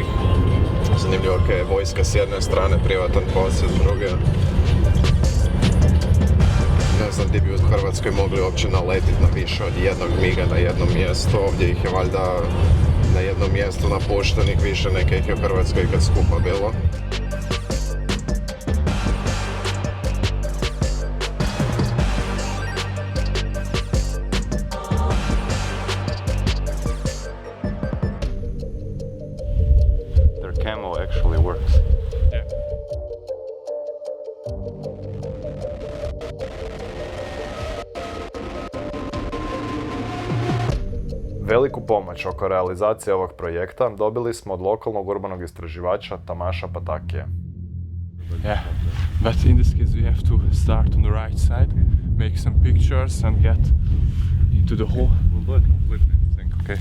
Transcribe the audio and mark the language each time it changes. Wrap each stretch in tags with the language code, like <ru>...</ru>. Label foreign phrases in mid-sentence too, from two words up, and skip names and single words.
<hr>Zanimljivo je vojska s jedne strane, privatan posjed s druge. Ne znam gdje bi u Hrvatskoj mogli uopće naletiti na više od jednog miga na jednom mjestu. Ovdje ih je valjda na jednom mjestu napuštenih više, neke ih je u Hrvatskoj kad skupa bilo.</hr> <en>Their camo actually works. Yeah.</en> <hr>Veliku pomoć oko realizacije ovog projekta dobili smo od lokalnog urbanog istraživača Tamaša Patakije.</hr> <en>Yeah, but in this case we have to start on the right side, make some pictures and get into the hole. We'll do it completely, I think. Okay.</en>